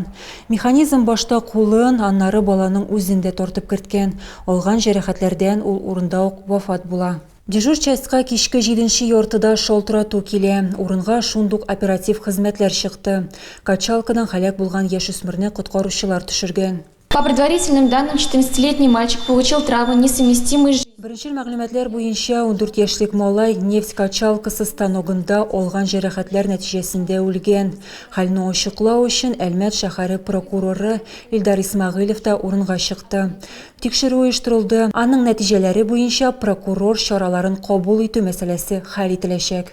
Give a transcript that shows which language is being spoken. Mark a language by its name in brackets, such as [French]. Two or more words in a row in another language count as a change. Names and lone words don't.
[Tatar] Механизм башта кулын, аннары баланың үзендә тартып керткән. Алган җәрәхәтләрдән ул урында ук вафат була. [Russian] Дежур частька [Tatar] кичке 7-нче яртыда шалтырату килә. Урынга шундук оператив хезмәтләр чыкты. Качалкадан һәлак булган яшүсмерне коткаручылар төшергән. [Russian] По предварительным данным, 14-летний мальчик получил травмы, несовместимые с жизнью. [Tatar] Беренче мәгълүматлар буенча 14 яшьлек малай нефть качалкасы станогында алган җәрәхәтләр нәтиҗәсендә үлгән. Хәлне ачыклау өчен Әлмәт шәһәре прокуроры Илдар Исмәгыйлев та урынга чыкты. Тикшерү оештырылды. Аның нәтиҗәләре буенча прокурор чараларын кабул итү мәсьәләсе хәл ителәчәк.